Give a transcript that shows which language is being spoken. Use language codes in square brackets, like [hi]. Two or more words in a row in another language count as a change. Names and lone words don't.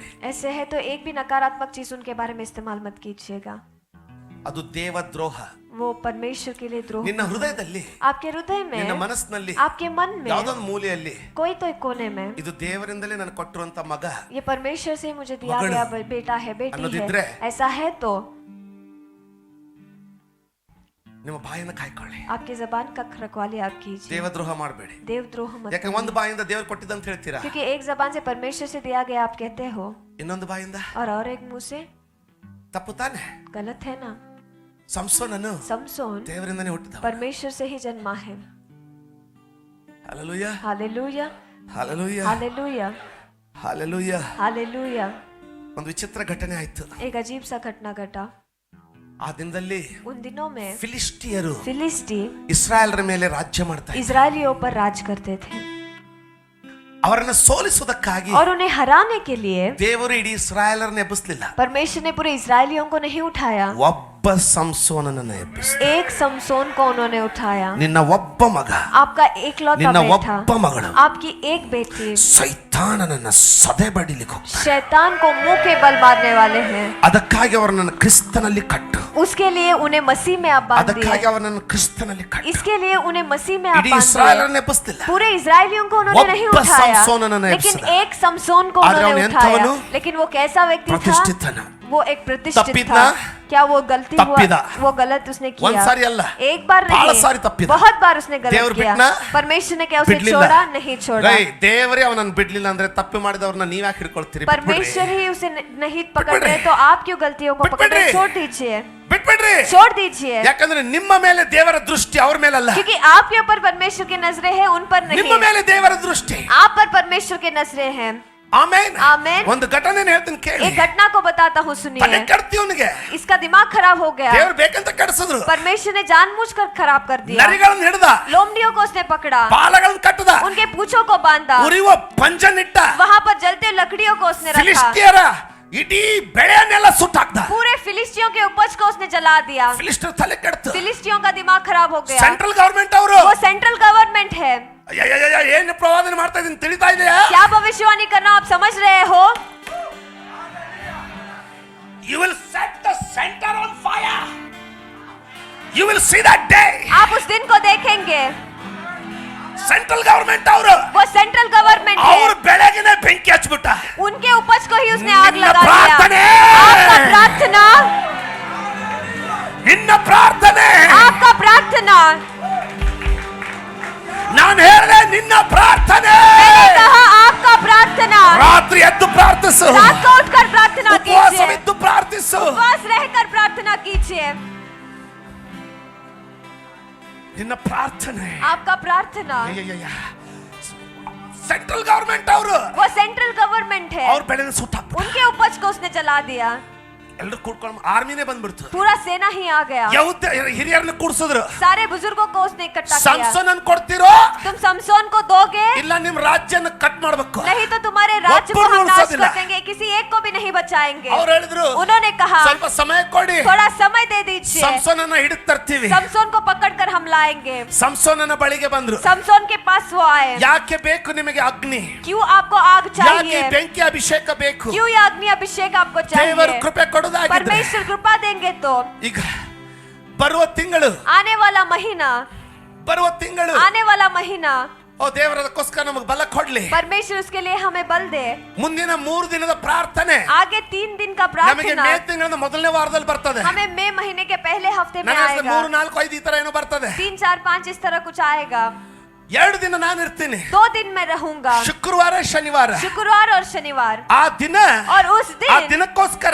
[hi] ऐसे है तो एक भी नकारात्मक चीज उनके बारे में इस्तेमाल मत कीजिएगा। [kn] ಅದು ದೇವದ್ರೋಹ. [hi] वो परमेश्वर के लिए द्रोह। [kn] ನಿನ್ನ ಹೃದಯದಲ್ಲಿ, [hi] आपके हृदय [kn] ನಿನ್ನ [hi] में, [kn] ಮನಸ್ಸಿನಲ್ಲಿ, [hi] आपके मन में [kn] ಯಾವುದೊಂದು ಮೂಲೆಯಲ್ಲಿ [hi] कोई तो एक कोने में, [kn] ಇದು ದೇವರಿಂದಲೇ ನನಗೆ ಕೊಟ್ಟಿರುವಂತ ಮಗ [hi] ये परमेश्वर से मुझे दिया [kn] मगड़ [hi] गया बेटा है, बेटी [kn] ಅನ್ನೋದಿದ್ರೆ, [hi] है, ऐसा है तो [kn] ನಿಮ್ಮ ಬಾಯನ್ನು ಕಾಯ್ಕೊಳ್ಳಿ. [hi] आपकी जबान का रखवाली आप कीजिए। [kn] ದೇವದ್ರೋಹ ಮಾಡಬೇಡಿ. [hi] देवद्रोह मत [kn] ಯಾಕೆ ಒಂದು ಬಾಯಿಂದ ದೇವರು ಕೊಟ್ಟಿದ್ದಂತ ಹೇಳ್ತೀರಾ, [hi] क्योंकि एक जबान से परमेश्वर से दिया गया आप कहते हो [kn] ಇನ್ನೊಂದು ಬಾಯಿಂದ [hi] और एक मुंह से [kn] ತಪ್ಪು ತಾನೆ. [hi] गलत है ना। [kn] ಸಂಸೋನನು [hi] समसोन [kn] ದೇವರಿಂದನೇ ಹುಟ್ಟಿದ. [hi] परमेश्वर से ही जन्मा है। [kn] ಹಲ್ಲೆಲೂಯಾ, [hi] हालेलुया [kn] ಹಲ್ಲೆಲೂಯಾ, [hi] हालेलुया [kn] ಹಲ್ಲೆಲೂಯಾ. [hi] हालेलुया। [kn] ಒಂದು ವಿಚಿತ್ರ ಘಟನೆ ಆಯ್ತು. [hi] एक अजीब सा घटना घटा। [kn] ಆ ದಿನದಲ್ಲಿ [hi] उन दिनों में [kn] ಫಿಲಿಸ್ಟಿಯರು [hi] फिलिस्ती [kn] ಇಸ್ರಾಯೇಲರ ಮೇಲೆ ರಾಜ್ಯ ಮಾಡ್ತಾ ಇದ್ರು. [hi] इजरायलियों पर राज करते थे [kn] ಅವರನ್ನು ಸೋಲಿಸುವುದಕ್ಕಾಗಿ [hi] और उन्हें हराने के लिए [kn] ದೇವರು ಇಡೀ ಇಸ್ರಾಯೇಲರನ್ನ ಎಬ್ಬಿಸಲಿಲ್ಲ, [hi] परमेश्वर ने पूरे इजरायलियों को नहीं उठाया, [kn] ಒಬ್ಬ ಸಂಸೋನನನ್ನ ಎಬ್ಬಿಸಿದ. [hi] एक समसोन को उन्होंने उठाया। [kn] ನಿನ್ನ ಒಬ್ಬ ಮಗ, [hi] आपका एकलौता [kn] ನಿನ್ನ [hi] बेटा, [kn] ಒಬ್ಬ ಮಗಳು [hi] आपकी एक बेटी [kn] ಸೈತಾನನನ್ನ ಸದೆ ಬಡಿಲಿಕ್ಕೆ ಹೋಗ್ತಾರೆ. [hi] शैतान को मुंह के बल मारने वाले हैं। [kn] ಅದಕ್ಕಾಗಿ ಅವರನ್ನು ಕ್ರಿಸ್ತನಲ್ಲಿ ಕಟ್ಟು, [hi] उसके लिए उन्हें मसीह में आप बांध [kn] ಅದಕ್ಕಾಗಿ [hi] दिए। [kn] ಅವರನ್ನು ಕ್ರಿಸ್ತನಲ್ಲಿ ಕಟ್ಟು. [hi] इसके लिए उन्हें मसीह में आप [kn] ಇಡೀ [hi] बांध दिए। [kn] ಇಸ್ರಾಯೇಲರನ್ನ ಎಬ್ಬಿಸಲಿಲ್ಲ. [hi] पूरे इजरायलियों को उन्होंने नहीं [kn] ಒಬ್ಬ [hi] उठाया, [kn] समसोनನನ್ನ [hi] लेकिन [kn] ಎಬ್ಬಿಸಿದ. [hi] एक समसोन को [kn] ಆದ್ರೆ [hi] उन्होंने [kn] ಅವನು [hi] उठाया। [kn] ಎಂಥವನು? [hi] लेकिन वो कैसा व्यक्ति था? [kn] ಪ್ರತಿಷ್ಠಿತನ. [hi] वो एक प्रतिष्ठित [kn] ತಪ್ಪಿದ್ನಾ? [hi] था। क्या वो गलती [kn] ತಪ್ಪಿದ. [hi] हुआ? वो गलत उसने [kn] ಒಂದ್ [hi] किया। [kn] ಸಾರಿ ಅಲ್ಲ, [hi] एक बार [kn] ಬಹಳ [hi] नहीं, [kn] ಸಾರಿ ತಪ್ಪಿದ. [hi] बहुत बार उसने [kn] ದೇವರು [hi] गलत किया। [kn] ಬಿಟ್ನಾ? [hi] परमेश्वर ने क्या उसे [kn] ಬಿಡ್ಲಿಲ್ಲ. [hi] छोड़ा? नहीं छोड़ा। [kn] ರೈ, ದೇವರೇ ಅವನನ್ನು ಬಿಡ್ಲಿಲ್ಲ ಅಂದ್ರೆ ತಪ್ಪು ಮಾಡಿದವ್ರನ್ನ ನೀವ್ ಯಾಕೆ ಹಿಡ್ಕೊಳ್ತೀರಿ? [hi] परमेश्वर ही उसे नहीं पकड़ [kn] बिटबिड्री। [hi] रहे तो आप क्यों गलतियों को पकड़ रहे? [kn] बिटबिड्री। [hi] छोड़ दीजिए, [kn] ಬಿಟ್ಬಿಡ್ರಿ. [hi] छोड़ दीजिए। [kn] ಯಾಕಂದ್ರೆ ನಿಮ್ಮ ಮೇಲೆ ದೇವರ ದೃಷ್ಟಿ ಅವ್ರ ಮೇಲಲ್ಲ, [hi] क्योंकि आपके ऊपर परमेश्वर की नजरें हैं, उन पर [kn] ನಿಮ್ಮ [hi] नहीं। [kn] ಮೇಲೆ ದೇವರ ದೃಷ್ಟಿ. [hi] आप पर परमेश्वर की नजरें हैं। [kn] ಆಮೇನ್. [hi] आमेन। [kn] ಒಂದು ಘಟನೆ ಹೇಳ್ತೀನಿ ಕೇಳಿ. [hi] एक घटना को बताता हूँ, [kn] ತಲೆ [hi] सुनिए। [kn] ಕೆಡ್ತಿ ಅವನಿಗೆ. [hi] इसका दिमाग खराब हो गया। [kn] ದೇವ್ರು ಬೇಕಂತ ಕೆಡಿಸಿದ್ರು. [hi] परमेश्वर ने जानबूझकर खराब कर दिया। [kn] ನರಿಗಳನ್ನು ಹಿಡಿದ, [hi] लोमड़ियों को उसने पकड़ा, [kn] ಬಾಲಗಳನ್ನು ಕಟ್ಟದ, [hi] उनके पूंछों को बांधा, [kn] ಉರಿಯುವ ಪಂಜನಿಟ್ಟ, [hi] वहां पर जलते लकड़ियों को उसने रखा। [kn] ಫಿಲಿಸ್ಟಿಯರ ಇಡೀ ಬೆಳೆಯನ್ನೆಲ್ಲ ಸುಟ್ಟಾಕ್ದ. [hi] पूरे फिलिस्तियों के उपज को उसने जला दिया. [kn] ಫಿಲಿಸ್ಟರ್ ತಲೆ ಕೆಡ್ತು. [hi] फिलिस्तियों का दिमाग खराब हो गया. [en] central government [kn] ಅವರು [hi] वो [en] central government [hi] है. [kn] ಏನು ಪ್ರವಾದನೆ ಮಾಡ್ತಾ ಇದೀನಿ ತಿಳಿತಾ ಇದೆಯಾ? [hi] क्या भविष्यवाणी करना आप समझ रहे हो? [en] You will set the center on fire. You will see that day. [hi] आप उस दिन को देखेंगे. [en] central government [kn] ಅವರು [hi] वो [en] central government [kn] ಅವ್ರ [hi] है. [kn] ಬೆಳೆಗೆನೆ ಬೆಂಕಿ ಹಚ್ಬಿಟ್ಟ. [hi] उनके उपज को ही उसने आग [kn] निन्न [hi] लगा [kn] प्रार्थने. [hi] दिया. आपका प्रार्थना, [kn] ನಿನ್ನ ಪ್ರಾರ್ಥನೆ. [hi] आपका प्रार्थना. [kn] ನಾನು ಹೇಳಿದೆ ನಿನ್ನ ಪ್ರಾರ್ಥನೆ. [hi] मैंने कहा आपका प्रार्थना. [kn] ರಾತ್ರಿ ಎದ್ದು ಪ್ರಾರ್ಥಿಸು. [hi] रात को उठकर प्रार्थना कीजिए. [kn] ಉಪವಾಸವಿದ್ದು ಪ್ರಾರ್ಥಿಸು. [hi] उपवास रहकर प्रार्थना कीजिए. [kn] ನಿನ್ನ ಪ್ರಾರ್ಥನೆ. [hi] आपका प्रार्थना. [en] central government [kn] ಅವರು [hi] वो [en] central government [hi] है. [kn] ಅವ್ರ ಬೆಳೆನ ಸುಟ್ಟಾಕ್ಬಿಟ್ಟ. [hi] उनके उपज को उसने जला दिया. [kn] ಎಲ್ಲರೂ ಕೂಡ್ಕೊಂಡು ಆರ್ಮಿನೇ ಬಂದ್ಬಿಡ್ತು. [hi] पूरा सेना ही आ गया. [kn] ಯಹೂದ ಹಿರಿಯರನ್ನ ಕೂಡ್ಸಿದ್ರು. [hi] सारे बुजुर्गों को उसने इकट्ठा किया. [kn] ಸಂಸೋನ್ ಅನ್ನು ಕೊಡ್ತಿರೋ [hi] तुम समसोन को दोगे, [kn] ಇಲ್ಲ ನಿಮ್ ರಾಜ್ಯನ ಕಟ್ ಮಾಡ್ಬೇಕು. [hi] नहीं तो तुम्हारे राज्य को [kn] ಒಬ್ಬರನ್ನೂ [hi] हम नाश [kn] ಉಳಿಸೋದಿಲ್ಲ. [hi] कर देंगे, किसी एक को भी नहीं बचाएंगे. [kn] ಅವ್ರು ಹೇಳಿದ್ರು [hi] उन्होंने कहा [kn] ಸ್ವಲ್ಪ ಸಮಯ ಕೊಡಿ, [hi] थोड़ा समय दे दीजिए. [kn] ಸಂಸೋನನ್ನ ಹಿಡಿದು ತರ್ತೀವಿ. [hi] समसोन को पकड़कर हम लाएंगे. [kn] ಸಂಸೋನನ ಬಳಿಗೆ ಬಂದ್ರು. [hi] समसोन के पास वो आए. [kn] ಯಾಕೆ ಬೇಕು ನಿಮಗೆ ಅಗ್ನಿ? [hi] क्यों आपको आग [kn] ಯಾಕೆ [hi] चाहिए? [kn] ಬೆಂಕಿ ಅಭಿಷೇಕ ಬೇಕು? [hi] क्यों ये अग्नि अभिषेक आपको [kn] ದೇವರು [hi] चाहिए? [kn] ಕೃಪೆ ಕೊಡೋದಾಗಿದ್ರೆ [hi] परमेश्वर कृपा देंगे तो [kn] ಈಗ ಬರುವ ತಿಂಗಳು [hi] आने वाला महीना, [kn] ಆನೆ [hi] वाला महीना [kn] ಓ ದೇವರದಕ್ಕೋಸ್ಕರ ನಮಗೆ ಬಲ ಕೊಡ್ಲಿ. [hi] परमेश्वर उसके लिए हमें बल दे. [kn] ಮುಂದಿನ 3 ದಿನದ ಪ್ರಾರ್ಥನೆ [hi] आगे 3 दिन का [kn] ನಮಗೆ [hi] प्रार्थना [kn] ಮೇ ತಿಂಗಳ ಮೊದಲನೇ ವಾರದಲ್ಲಿ ಬರ್ತದೆ. [hi] हमें मई महीने के पहले हफ्ते में [kn] ನನಗೆ [hi] आएगा. [kn] 3, 4, 5 ಈ ತರ ಏನೋ ಬರ್ತದೆ. [hi] 3, 4, 5 इस तरह कुछ आएगा. [kn] 2 ದಿನ ನಾನು ಇರ್ತೀನಿ. [hi] 2 दिन में रहूंगा, [kn] ಶುಕ್ರವಾರ ಶನಿವಾರ. [hi] शुक्रवार और शनिवार. [kn] ಆ ದಿನ [hi] और उस [kn] ಆ [hi] दिन, [kn] ದಿನಕ್ಕೋಸ್ಕರ